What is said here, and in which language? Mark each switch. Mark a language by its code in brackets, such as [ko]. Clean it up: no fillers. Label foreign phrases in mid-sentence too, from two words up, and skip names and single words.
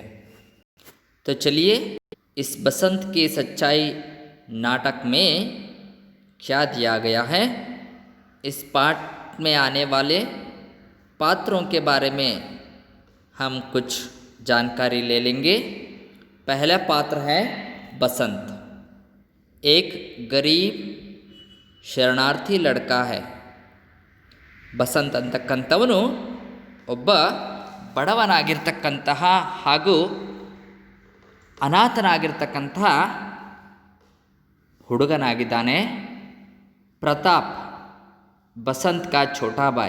[hi] तो चलिए इस बसंत की सच्चाई नाटक में क्या दिया गया है, इस पाठ में आने वाले पात्रों के बारे में हम कुछ जानकारी ले लेंगे। पहला पात्र है बसंत। एक गरीब ಶರಣಾರ್ಥಿ लड़का है। [kn] ಬಸಂತ್ ಅಂತಕ್ಕಂಥವನು ಒಬ್ಬ ಬಡವನಾಗಿರ್ತಕ್ಕಂತಹ ಹಾಗೂ ಅನಾಥನಾಗಿರ್ತಕ್ಕಂತಹ ಹುಡುಗನಾಗಿದ್ದಾನೆ। [hi] प्रताप बसंत का छोटा भाई।